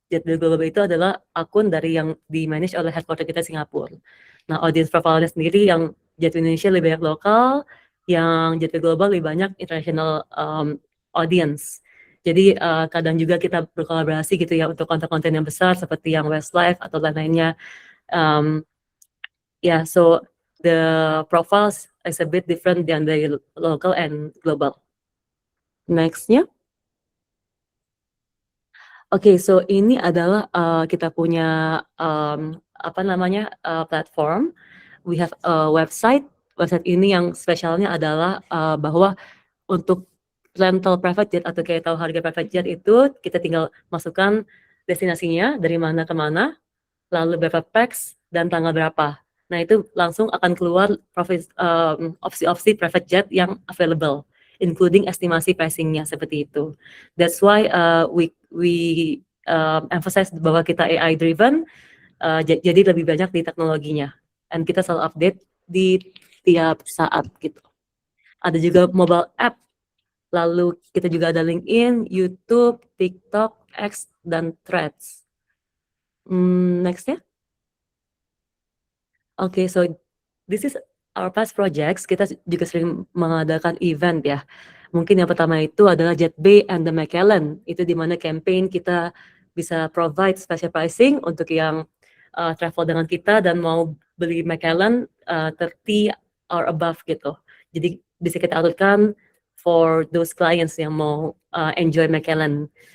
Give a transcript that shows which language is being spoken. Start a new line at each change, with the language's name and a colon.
Indonesian: JetBlue Global itu adalah akun dari yang di-manage oleh headquarter kita Singapura. Nah, audience profile-nya sendiri yang JetBlue Indonesia lebih banyak lokal, yang JetBlue Global lebih banyak international audience. Jadi kadang juga kita berkolaborasi gitu ya untuk konten-konten yang besar seperti yang Westlife atau lain-lainnya.
English: Yeah, so the profiles is a bit different than the local and global.
Indonesian: Nextnya. Oke, so ini adalah kita punya apa namanya platform.
English: We have a website.
Indonesian: Website ini yang spesialnya adalah bahwa untuk rental private jet atau kayak tahu harga private jet itu kita tinggal masukkan destinasinya dari mana ke mana, lalu berapa pax dan tanggal berapa. Nah itu langsung akan keluar opsi-opsi private jet yang available, including estimasi pricingnya seperti itu.
English: That's why we emphasize
Indonesian: bahwa kita AI driven, jadi lebih banyak di teknologinya, and kita selalu update di tiap saat gitu. Ada juga mobile app. Lalu kita juga ada LinkedIn, YouTube, TikTok, X, dan Threads. Next ya.
English: Oke, so this is our past projects.
Indonesian: Kita juga sering mengadakan event ya. Mungkin yang pertama itu adalah JetBay and the Macallan. Itu di mana campaign kita bisa provide special pricing untuk yang travel dengan kita dan mau beli Macallan 30
English: or above
Indonesian: gitu. Jadi bisa kita aturkan
English: for those clients
Indonesian: yang mau enjoy Macallan.